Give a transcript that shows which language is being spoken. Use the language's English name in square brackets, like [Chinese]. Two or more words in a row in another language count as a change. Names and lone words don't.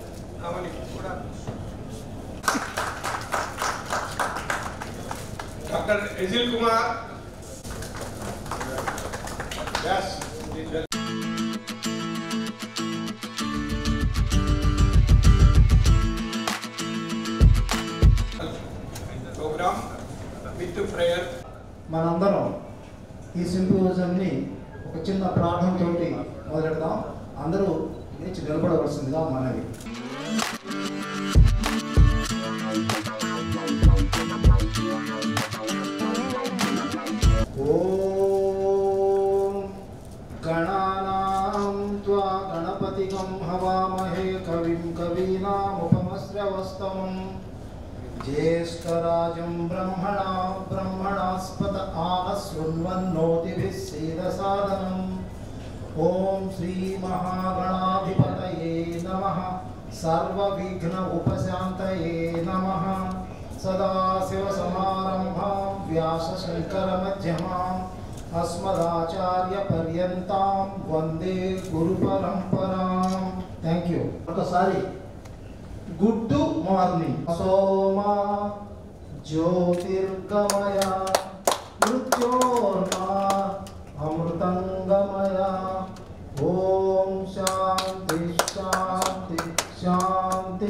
[English] Dr. Ezil Kumar. Yes. Program with prayer. [Telugu] మనందరం ఈ సింపోజియంని ఒక చిన్న ప్రార్థనతో మొదలెడదాం. అందరూ లేచి నిలబడవలసిందిగా మనవి. [Sanskrit] ఓం గణానాం త్వా గణపతిగం హవామహే కవిం కవీనాముపమస్రవస్తమం ज्येष्ठराजं ब्रह्मणास्पत आनशृण्वन्नोतिभिः सीदसादनम् ॐ श्रीमहागणाधिपतये नमः सर्वविघ्न उपशान्तये नमः सदाशिवसमारम्भां व्यासशङ्करमध्यमाम् अस्मदाचार्यपर्यन्तां वन्दे गुरुपरम्परां. [English] Thank you. ఒకసారి Good morning. [Sanskrit] సోమా జ్యోతిర్గమయ మృత్యోర్మా అమృతంగమయ. ఓం శాంతి శాంతి శాంతి.